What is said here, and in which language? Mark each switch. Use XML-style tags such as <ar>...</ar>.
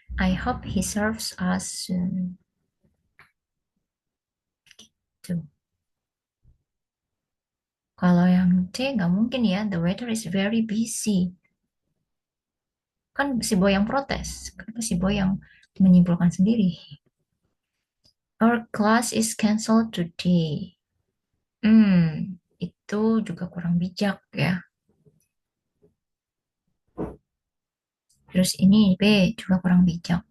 <en>I hope he serves us soon.</en> <id>Tuh. Kalau yang C nggak mungkin ya.</id> <en>The waiter is very busy.</en> <id>Kan si boy yang protes. Kenapa si boy yang menyimpulkan sendiri?</id> <en>Our class is cancelled today.</en> <id>Itu juga kurang bijak ya. Terus ini B juga kurang bijak.</id>